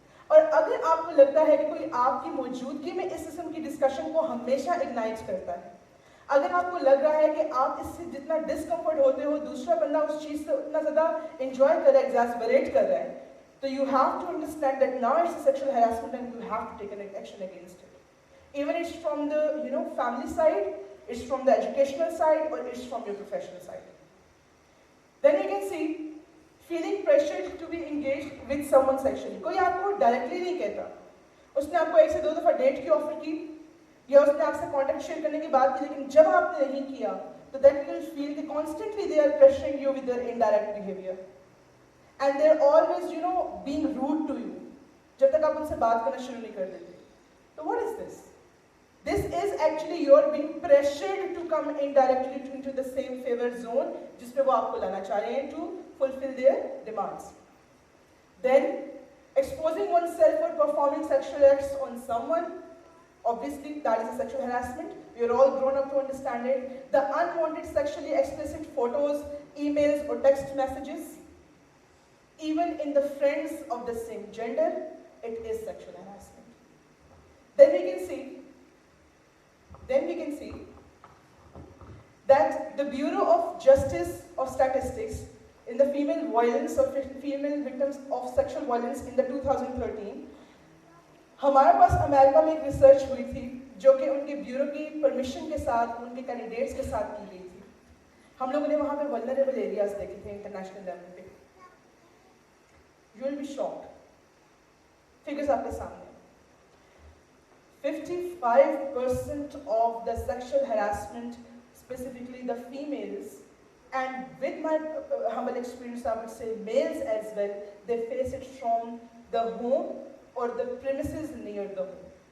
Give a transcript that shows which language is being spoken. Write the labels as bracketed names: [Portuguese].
[Hindi] और अगर आपको लगता है कि कोई आपकी मौजूदगी में इस किस्म की डिस्कशन को हमेशा इग्नाइट करता है, अगर आपको लग रहा है कि आप इससे जितना डिस्कम्फर्ट होते हो दूसरा बंदा उस चीज से उतना ज्यादा एंजॉय कर रहा है, एग्जैस्परेट कर रहा है, तो [English] You have to understand that now it's sexual harassment and you have to take an action against it. Even it's from the family side, it's from the educational side और it's from your professional side. Then we can see feeling pressured to be engaged with someone sexually. [Hindi] कोई आपको directly नहीं कहता, उसने आपको 1 से 2 दफा date की ऑफर की या उसने आपसे कॉन्टेक्ट शेयर करने की बात की, लेकिन जब आपने नहीं किया तो [English] then you will feel that constantly they are pressuring you with their indirect behavior and they are always being rude to you [Hindi] जब तक आप उनसे बात करना शुरू नहीं कर देते. [English] So what is this? This is actually you're being pressured to come indirectly into the same favor zone [Hindi] जिसमें वो आपको लाना चाह रहे हैं [English] to fulfill their demands. Then exposing oneself for performing sexual acts on someone, obviously that is a sexual harassment. We are all grown up to understand it. The unwanted sexually explicit photos, emails or text messages, even in the friends of the same gender, it is sexual harassment. Then we can see that the Bureau of Justice of Statistics in the female violence or female victims of sexual violence in the 2013, [Hindi] हमारे पास America में एक research हुई थी जो कि उनके bureau की permission के साथ उनके कैंडिडेट्स के साथ की गई थी. हम लोगों ने वहां पे वल्नरेबल एरियाज देखे थे इंटरनेशनल लेवल पे। [English] you will be shocked, [Hindi] figures आपके सामने। [English] 55% of the sexual harassment, specifically the females, and with my humble experience, I would say males as well, they face it from the home or the premises near the home.